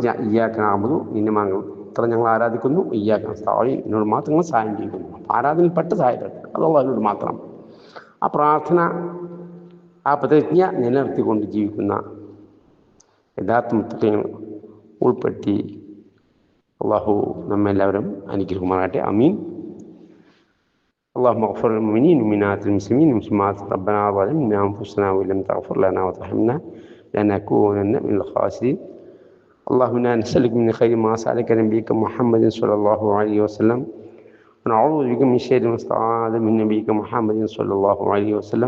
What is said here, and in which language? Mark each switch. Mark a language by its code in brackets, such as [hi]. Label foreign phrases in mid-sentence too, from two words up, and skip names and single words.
[ar] إياك نعبد [ml] നിന്നെ മാത്രം ഞങ്ങൾ ആരാധിക്കുന്നു, [ar] إياك نستعين [ml] എന്നോട് മാത്രം ഞങ്ങൾ സഹായം ചെയ്യുന്നു. ആരാധനയിൽപ്പെട്ട സഹായഭ്യർത്ഥന അത് അല്ലാഹുവിനോട് മാത്രം. ആ പ്രാർത്ഥന, ആ പ്രതിജ്ഞ നിലനിർത്തിക്കൊണ്ട് ജീവിക്കുന്ന യഥാർത്ഥ മുത്തഖീങ്ങൾ ഉൾപ്പെടുത്തി അല്ലാഹു നമ്മെല്ലാവരും അനുഗ്രഹിക്കുമാറാകട്ടെ. ആമീൻ. [ar] اللهم اغفر للمؤمنين والمؤمنات المسلمين والمسلمات ربنا ظلمنا انفسنا وان لم تغفر لنا وترحمنا لنكونن من الخاسرين. اللهم انا نسالك من خير ما سالك نبيك محمد صلى الله عليه وسلم ونعوذ بك من شر ما استعاذ من نبيك محمد صلى الله عليه وسلم.